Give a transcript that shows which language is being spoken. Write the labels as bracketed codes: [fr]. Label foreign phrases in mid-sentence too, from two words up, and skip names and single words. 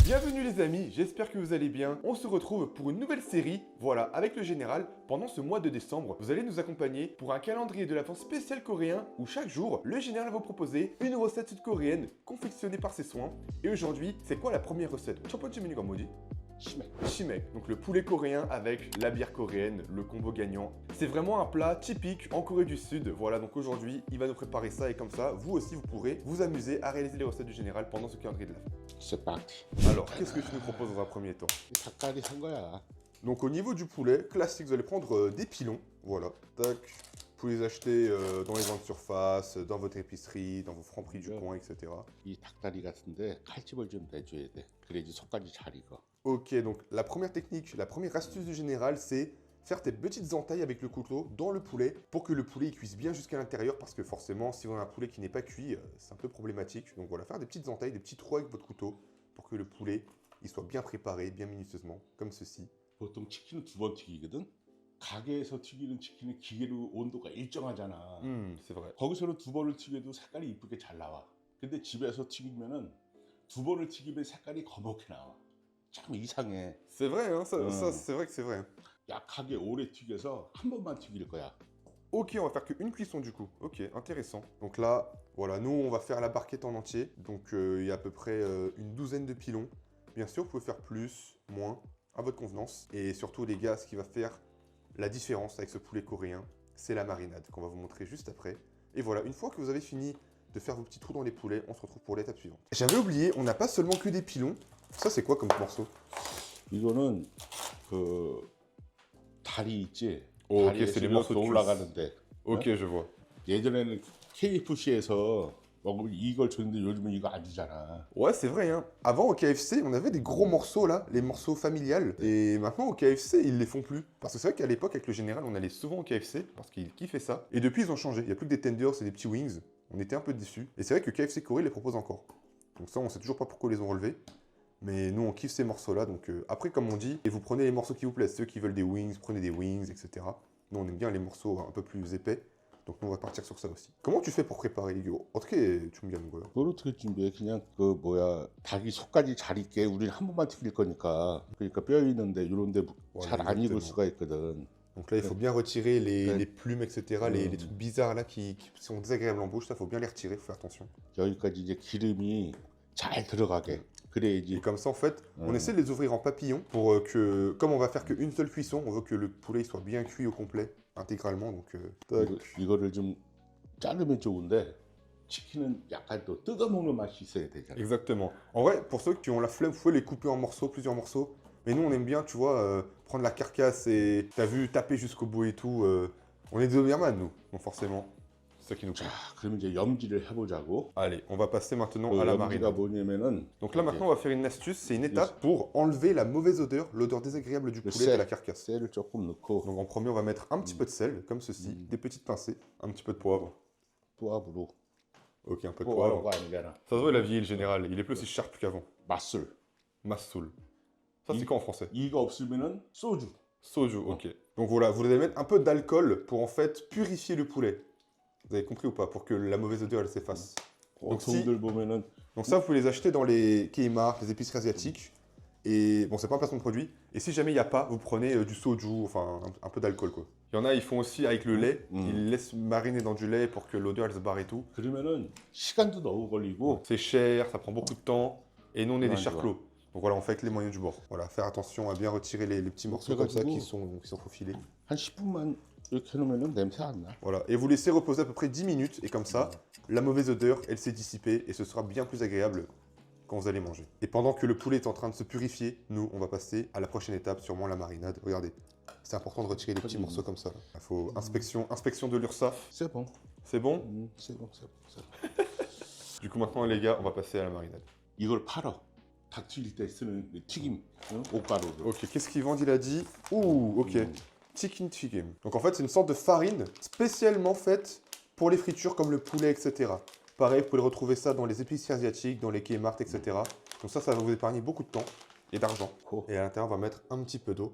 [fr] Bienvenue les amis, j'espère que vous allez bien. On se retrouve pour une nouvelle série, voilà, avec le général. Pendant ce mois de décembre, vous allez nous accompagner pour un calendrier de l'Avent spécial coréen où chaque jour, le général va vous proposer une recette sud-coréenne confectionnée par ses soins. Et aujourd'hui, c'est quoi la première recette? [ko] 첫 번째 메뉴가 뭐지? [fr] Shimek, donc le poulet coréen avec la bière coréenne, le combo gagnant. C'est vraiment un plat typique en Corée du Sud. Voilà, donc aujourd'hui, il va nous préparer ça et comme ça, vous aussi, vous pourrez vous amuser à réaliser les recettes du général pendant ce calendrier de l'Avent. C'est parti. Alors, qu'est-ce que tu nous proposes dans un premier temps? [ko] 닭다리 산 거야. [fr] Donc au niveau du poulet, classique, vous allez prendre des pilons, voilà, tac. Vous pouvez les acheter dans les grandes surfaces, dans votre épicerie, dans vos francs-prix du coin, etc. [ko] 이 닭다리 같은데 칼집을 좀 내줘야 돼. 그래야지 속까지 잘 익어. [fr] Ok, donc la première technique, la première astuce du général, c'est faire tes petites entailles avec le couteau dans le poulet pour que le poulet il cuise bien jusqu'à l'intérieur parce que forcément, si vous avez un poulet qui n'est pas cuit, c'est un peu problématique. Donc voilà, faire des petites entailles, des petits trous avec votre couteau pour que le poulet il soit bien préparé, bien minutieusement, comme ceci. [ko] 보통 치킨은 2번 튀기거든. 가게에서 튀기는 치킨은 기계로 온도가 일정하잖아. [fr] C'est vrai. [ko] 거기서는 2번을 튀겨도 색깔이 이쁘게 잘 나와. 근데 집에서 튀기면은 2번을 튀기면 색깔이 검게 나와. 참 이상해. [fr] C'est vrai, hein, ça c'est vrai que c'est vrai. [ko] 약하게 오래 튀겨서 한 번만 튀길 거야. [fr] Ok, on va faire qu'une cuisson du coup. Ok, intéressant. Donc là, voilà, nous on va faire la barquette en entier. Donc il y a à peu près une douzaine de pilons. Bien sûr, vous pouvez faire plus, moins, à votre convenance. Et surtout les gars, ce qui va faire la différence avec ce poulet coréen, c'est la marinade qu'on va vous montrer juste après. Et voilà, une fois que vous avez fini de faire vos petits trous dans les poulets, on se retrouve pour l'étape suivante. J'avais oublié, on n'a pas seulement que des pilons. Ça c'est quoi comme morceau? [ko] 이거는 그 다리 있지. [fr] Oh, ok, [ko] 다리에서 [fr] c'est les [ko] 이렇게 [fr] morceaux de cuisse. [ko] 올라가는데. [fr] Ok, je vois. [ko] 예전에는 KFC에서 먹으면 이걸 줬는데 요즘은 이거 안 주잖아. [fr] Ouais, c'est vrai, hein. Avant, au KFC, on avait des gros morceaux, là, les morceaux familiales. Et maintenant, au KFC, ils les font plus. Parce que c'est vrai qu'à l'époque, avec le général, on allait souvent au KFC, parce qu'ils kiffaient ça. Et depuis, ils ont changé. Il n'y a plus que des tenders et des petits wings. On était un peu déçus. Et c'est vrai que KFC Corée les propose encore. Donc ça, on sait toujours pas pourquoi ils les ont relevés. Mais nous, on kiffe ces morceaux-là. Donc après, comme on dit, et vous prenez les morceaux qui vous plaisent. Ceux qui veulent des wings, prenez des wings, etc. Nous, on aime bien les morceaux un peu plus épais. Donc nous, on va partir sur ça aussi. Comment tu fais pour préparer 이거? [ko] 어떻게 준비하는 거야? 그걸 어떻게 준비해? 그냥 그 뭐야 닭이 속까지 잘 익게 우리는 한 번만 튀길 거니까. 그러니까 뼈 있는데 이런데 잘 안 익을 수가 있거든. [fr] Donc là, il faut bien retirer les plumes, etc., les trucs bizarres là qui sont désagréables en bouche. Ça, faut bien les retirer, faut faire attention. [ko] 여기까지 이제 기름이 잘 들어가게. 그래야지. [fr] Et comme ça, en fait, on essaie de les ouvrir en papillon pour que, comme on va faire qu'une seule cuisson, on veut que le poulet il soit bien cuit au complet, intégralement. Donc, [ko] 이거를 좀 자르면 좋은데 치킨은 약간 또 뜯어 먹는 맛이 있어야 되잖아. [fr] Exactement. En vrai, pour ceux qui ont la flemme, vous pouvez les couper en morceaux, plusieurs morceaux. Mais nous, on aime bien, tu vois, prendre la carcasse et, t'as vu, taper jusqu'au bout et tout. On est des Doberman, nous, donc forcément. C'est ça qui nous plaît. [ko] 자, 그럼 이제 염지를 해보자고. [fr] Allez, on va passer maintenant à la [ko] 염지가 [fr] marinade. [ko] 뭐냐면은 [fr] Donc là maintenant on va faire une astuce, c'est une étape pour enlever la mauvaise odeur, l'odeur désagréable du poulet de la carcasse. [ko] 쌀을 조금 넣고 [fr] Donc en premier on va mettre un petit peu de sel, comme ceci, des petites pincées, un petit peu de poivre. [ko] 포압으로. [fr] Ok, un peu de poivre. [ko] 포압가 아니잖아. [fr] Ça se voit, il a vieilli le général, il est plus aussi sharp qu'avant. [ko] 맛술. [fr] Massoul. Ça c'est quoi en français? [ko] 이가 없으면은 소주. [fr] Soju, ok. Donc voilà, vous allez mettre un peu d'alcool pour en fait purifier le poulet. Vous avez compris ou pas? Pour que la mauvaise odeur elle s'efface. Donc, [ko] 보통들 보면은 [fr] donc ça vous pouvez les acheter dans les Kmart, les épiceries asiatiques. Et bon, c'est pas un placement de produit. Et si jamais il n'y a pas, vous prenez du soju, enfin un peu d'alcool quoi. Il y en a, ils font aussi avec le lait. Ils laissent mariner dans du lait pour que l'odeur elle se barre et tout. [ko] 그러면은 시간도 너무 걸리고 [fr] C'est cher, ça prend beaucoup de temps. Et nous on est des Ouais, charclos. Donc voilà, on fait avec les moyens du bord. Voilà, faire attention à bien retirer les petits morceaux comme ça qui sont faufilés. [ko] 한 10분만 이렇게 해놓으면은 냄새 안 나. [fr] Voilà, et vous laissez reposer à peu près 10 minutes. Et comme ça, la mauvaise odeur, elle s'est dissipée. Et ce sera bien plus agréable quand vous allez manger. Et pendant que le poulet est en train de se purifier, nous, on va passer à la prochaine étape, sûrement la marinade. Regardez, c'est important de retirer les petits morceaux comme ça. Il faut inspection de l'URSSAF. C'est bon. C'est bon? C'est bon, c'est bon, c'est bon. Du coup, maintenant, les gars, on va passer à la marinade. [ko] 이걸 팔아. 닭 튀길 때 쓰는 튀김, 옷가루를. [fr] Ok, qu'est-ce qu'il vend, il a dit? Ouh, ok. [ko] 치킨 튀김. [fr] Donc en fait, c'est une sorte de farine spécialement faite pour les fritures comme le poulet, etc. Pareil, vous pouvez retrouver ça dans les épiceries asiatiques, dans les Kmart, etc. Donc ça va vous épargner beaucoup de temps et d'argent. Et à l'intérieur, on va mettre un petit peu d'eau.